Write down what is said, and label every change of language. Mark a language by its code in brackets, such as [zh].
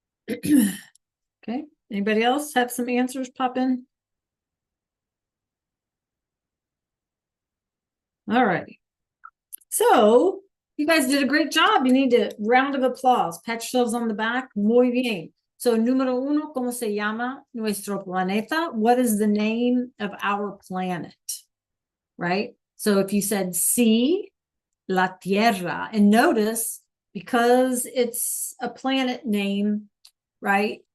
[en] Okay, anybody else have some answers pop in? All right. So you guys did a great job. You need a round of applause. Pat yourselves on the back. [es] Muy bien. So, número uno, ¿cómo se llama nuestro planeta? [en] What is the name of our planet? Right? So, if you said [es] sí, la Tierra, [en] and notice because it's a planet name, right?